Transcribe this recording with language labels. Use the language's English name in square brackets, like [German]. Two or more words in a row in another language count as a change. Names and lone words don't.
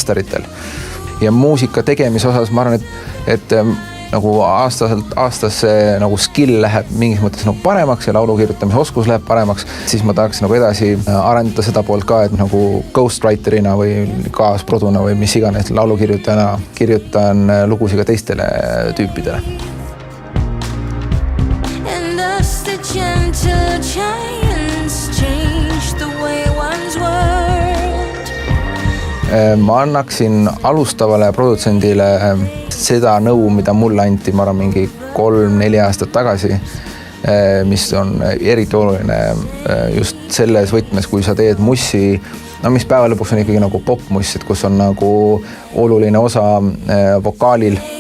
[Estonian] Ja muusika tegemise osas ma arvan, et nagu aastasse nagu skill läheb mingis mõttes nagu paremaks ja laulu kirjutamise oskus läheb paremaks, siis ma tahaks nagu edasi arendada seda poolt ka, et nagu ghostwriterina või kaasproduna või mis iganes laulukirjutajana kirjutan lugusid ka teistele tüüpidele. [English] And thus the gentle giants change the way one's world. [Estonian] Ma annaksin alustavale produtsendile seda nõu, mida mulle anti, ma arvan, mingi 3-4 aastat tagasi, mis on eriti oluline just selles võtmes, kui sa teed mussi, no mis päeva lõpuks on ikkagi nagu popmuss, et kus on nagu oluline osa vokaalil.